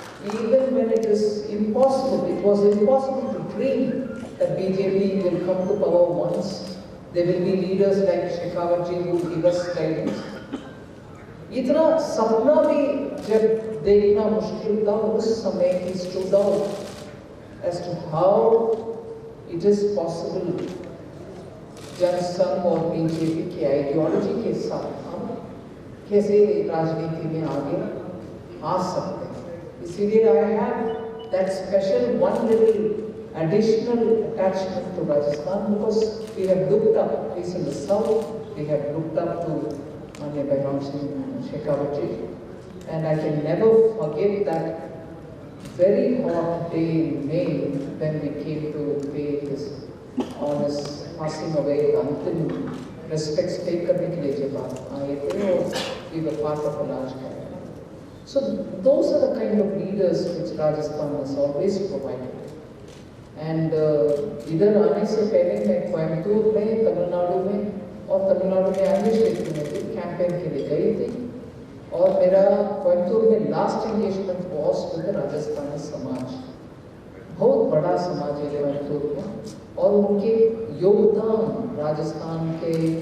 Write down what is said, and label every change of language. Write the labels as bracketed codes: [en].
[en] Even when it is impossible, it was impossible to dream that BJP will come to power once. There will be leaders like Shekhawat ji who give us guidance. [hi] इतना सपना भी जब देखना मुश्किल था, उस समय [en] he stood out as to how it is possible [hi] Jansangh और बीजेपी की आइडियोलॉजी के साथ हम कैसे राजनीति में आगे आ सकते हैं। [en] इसीलिए I have that special one little additional attachment to Rajasthan, because we have looked up, at least in the south, we have looked up to Manya Bairam Singh Shekhawat ji, and I can never forget that very hot day in May when we came to pay his honest passing away, [hi] अंतिम respects pay करने के लिए जब आप आए थे, [en] और we were part of a large gathering. So those are the kind of leaders which Rajasthan has always provided. [hi] And इधर आने से पहले मैं कोयम्बटूर में, तमिलनाडु में और तमिलनाडु में अन्य क्षेत्र में भी कैंपेन के लिए गई थी, और मेरा कोयम्बटूर में [en] last engagement was with [hi] Rajasthani समाज। बहुत बड़ा समाज है कोयम्बटूर में, और उनके योगदान राजस्थान के